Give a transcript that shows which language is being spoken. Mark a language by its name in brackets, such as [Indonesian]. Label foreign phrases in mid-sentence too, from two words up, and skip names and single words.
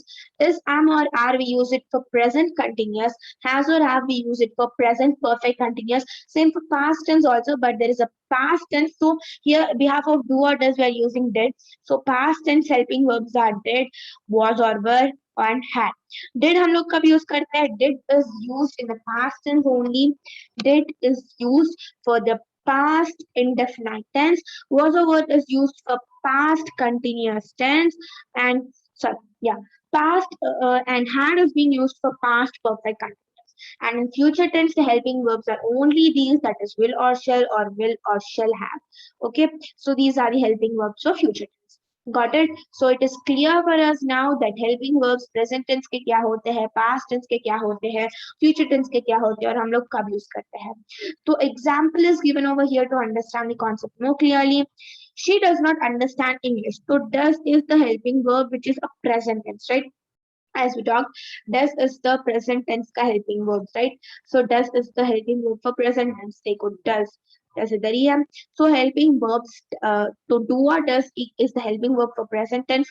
[English] Is, am or are we use it for present continuous. Has or have we use it for present perfect continuous. Same for past tense also, but there is a past tense. So here behalf of do or does we are using did. So past tense helping verbs are did, was or were, and had. [Hindi] Did हम लोग कब use करते हैं? [English] Did is used in the past tense only. Did is used for the past indefinite tense. Was or were is used for past continuous tense. And sorry, yeah, past and had is being used for past perfect continuous. And in future tense, the helping verbs are only these, that is will or shall have. Okay, so these are the helping verbs for future tense. Got it? So it is clear for us now that helping verbs present tense [Hindi] के क्या होते हैं, [English] past tense [Hindi] के क्या होते हैं, [English] future tense [Hindi] के क्या होते हैं और हम लोग कब use करते हैं. [English] So example is given over here to understand the concept more clearly. She does not understand English. So does is the helping verb which is a present tense, right? As we talked, does is the present tense ka helping verb, right? So does is the helping verb for present tense. Take does it the so helping verbs to do or does is the helping verb for present tense.